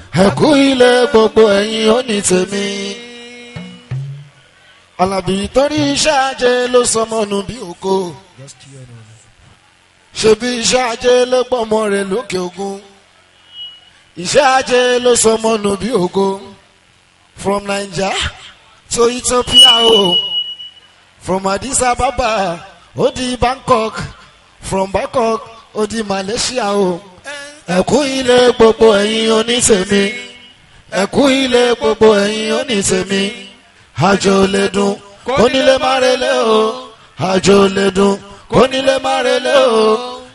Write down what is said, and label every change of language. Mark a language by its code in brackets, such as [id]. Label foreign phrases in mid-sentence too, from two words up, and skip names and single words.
[yo] Ẹ kú ilé gbogbo ẹ̀yin ó ní tèmi. Àlàbí torí iṣẹ́ ajé ló sọmọ nù bí ògo. Ṣebí iṣẹ́ ajé ló gbọ́mọ rẹ̀ lókè òkun. Iṣẹ́ ajé ló sọmọ nù bí ògo. [en] From Naija to Ethiopia o. From Addis Ababa, [yo] ó di [en] Bangkok. From Bangkok, [yo] ó di Malaysia o. Ẹ kú ilé gbogbo ẹ̀yin onítèmi. Ẹ kú ilé gbogbo ẹ̀yin onítèmi. Àjò lè dùn, kónílé má relé o. Àjò lè dùn, kónílé má relé o.